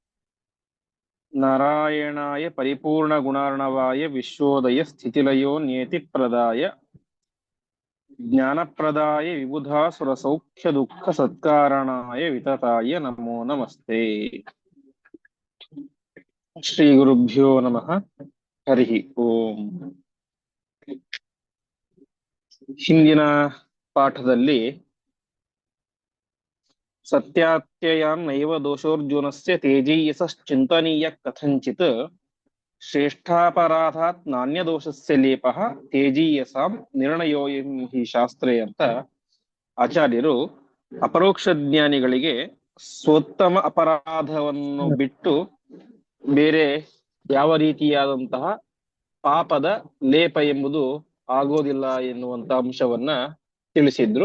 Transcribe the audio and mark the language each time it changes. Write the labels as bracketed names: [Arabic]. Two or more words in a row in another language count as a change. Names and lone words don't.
[Sanskrit] नारायणाय परिपूर्णगुणार्णवाय विश्वोदय स्थितिलयो नियतिप्रदाय ज्ञानप्रदाय विबुधासुरसौख्यदुःखसत्कारणाय वितताय नमो नमस्ते। श्रीगुरुभ्यो नमः। हरि ओम। [Kannada] ಹಿಂದಿನ ಪಾಠದಲ್ಲಿ [Sanskrit] ಸತ್ಯಾತ್ಯಯಾನ್ ನೈವ ದೋಷೋರ್ಜುನಸ್ಯ ತೇಜೀಯಸಶ್ಚಿಂತನೀಯ ಕಥಂಚಿತ್ ಶ್ರೇಷ್ಠಾಪರಾಧಾತ್ ನಾಣ್ಯದೋಷಸ್ಯ ಲೇಪಃ ತೇಜೀಯಸಾಂ ನಿರ್ಣಯೋಯಂ ಹಿ ಶಾಸ್ತ್ರೇ [Kannada] ಅಂತ ಆಚಾರ್ಯರು ಅಪರೋಕ್ಷ ಜ್ಞಾನಿಗಳಿಗೆ ಸ್ವೋತ್ತಮ ಅಪರಾಧವನ್ನು ಬಿಟ್ಟು ಬೇರೆ ಯಾವ ರೀತಿಯಾದಂತಹ ಪಾಪದ ಲೇಪ ಎಂಬುದು ಆಗೋದಿಲ್ಲ ಎನ್ನುವಂತ ಅಂಶವನ್ನ ತಿಳಿಸಿದ್ರು.